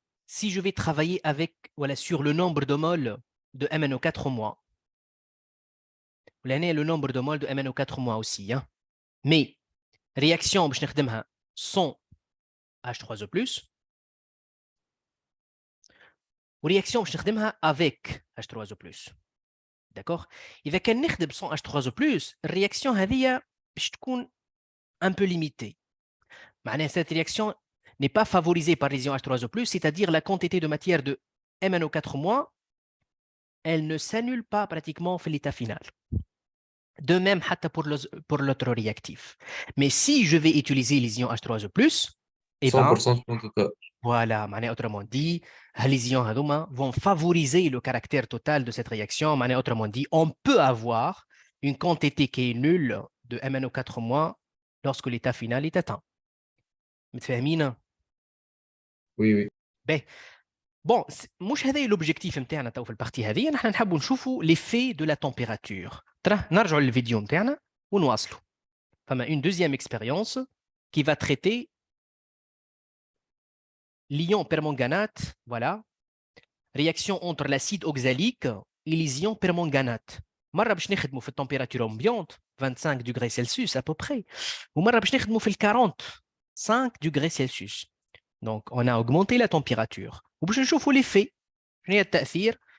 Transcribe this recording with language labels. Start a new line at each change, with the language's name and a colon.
French: Si je vais travailler avec, voilà, sur le nombre de moles de MnO4-, le nombre de moles de MnO4- aussi, hein. Mais réaction
Arabic: باش نخدمها
French: sans H3O+, ou réaction باش نخدمها avec H3O+. D'accord?
Arabic: إذا كان نخدم
French: sans H3O+,
Arabic: الرياكسيون هذه باش تكون
French: un peu limitée. معناها cette réaction n'est pas favorisée par les ions H3O+, c'est-à-dire la quantité de matière de MnO4-, elle ne s'annule pas pratiquement في l'état final. De même pour l'autre réactif. Mais si je vais utiliser les ions H3O+, eh ben, 100% en total. voilà, autrement dit, les ions vont favoriser le caractère total de cette réaction. Autrement dit, on peut avoir une quantité qui est nulle de MnO4- lorsque l'état final est atteint.
Arabic: متفاهمين؟
French: Oui. Ben, bon,
Arabic: مش هذا l'objectif نتاعنا تو في البارتي هذه، نحن نحبوا نشوفوا
French: l'effet de la température.
Arabic: ترى نرجعوا للفيديو نتاعنا ونواصلوا.
French: Enfin, une deuxième expérience qui va traiter l'ion permanganate, voilà, réaction entre l'acide oxalique et les ions permanganate.
Arabic: مرة باش نخدموا في التمبيراتور
French: ambiante 25 degrés Celsius à peu près
Arabic: ومرة باش نخدموا في
French: 45 degrés Celsius. Donc on a augmenté la température
Arabic: وباش نشوفوا
French: l'effet.
Arabic: شنو هي التأثير